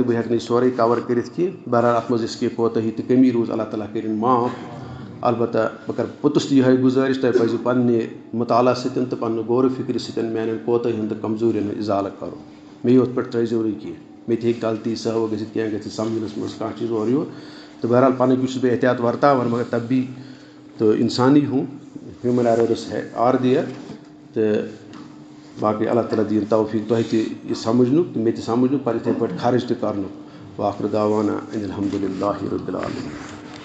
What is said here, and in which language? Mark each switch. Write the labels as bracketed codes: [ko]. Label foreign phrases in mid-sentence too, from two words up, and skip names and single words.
[ks] بہٕ ہٮ۪کہٕ نہٕ یہِ سورُے کَوَر کٔرِتھ کینٛہہ بہرحال اَتھ منٛز یُس کینٛہہ کوتاہی تہٕ کٔمی روٗز اللہ تعالیٰ کٔرِنۍ معاف البتہ بہٕ کَرٕ پوٚتُس تہِ یِہوٚے گُزٲرِش تۄہہِ پَزِ پنٛنہِ مطالعہ سۭتۍ تہٕ پنٛنہِ غورٕ فِکرِ سۭتۍ میٛانٮ۪ن کوتاہِین تہٕ کمزوٗریَن ہُنٛد اِزالہٕ کَرُن مےٚ یوت پٮ۪ٹھ ترٛٲیزیو نہٕ کینٛہہ مےٚ تہِ ہیٚکہِ غلطی سہو گٔژھِتھ کینٛہہ گژھِ سَمجھنَس منٛز کانٛہہ چیٖز اورٕ یورٕ تہٕ بہرحال پَنٕنۍ کِنۍ چھُس بہٕ احتیاط وَرتاوان [ur] مگر تب بھی تو اِنسانی ہوں [en] human errors are there [ks] تہٕ باقٕے اللہ تعالیٰ دِیِن توفیٖق تۄہہِ تہِ یہِ سَمجھنُک تہٕ مےٚ تہِ سَمجھنُک پَتہٕ یِتھَے پٲٹھۍ خرٕچ تہِ کَرنُک [ar] وآخر دعوانا ان الحمدُ للہ رب العالمین